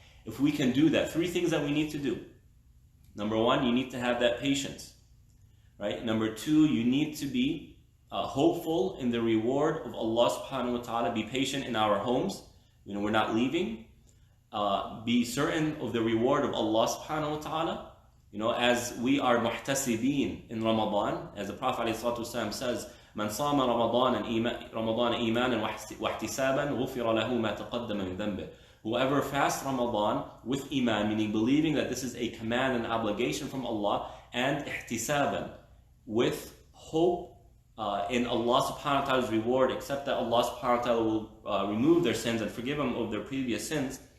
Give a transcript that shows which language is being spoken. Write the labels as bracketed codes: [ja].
[en] If we can do that, 3 things that we need to do. Number 1, you need to have that patience. Right? Number 2, you need to be hopeful in the reward of Allah subhanahu wa ta'ala. Be patient in our homes. We're not leaving. Be certain of the reward of Allah subhanahu wa ta'ala. as we are muhtasibeen in Ramadan, as the Prophet ﷺ says, [ar] من صام رمضان إيمانا واحتسابا غفر له ما تقدم من ذنبه. [en] Whoever fasts Ramadan with iman, meaning believing that this is a command and obligation from Allah, and ihtisaban, with hope in Allah subhanahu wa ta'ala's reward, except that Allah subhanahu wa ta'ala will remove their sins and forgive them of their previous sins.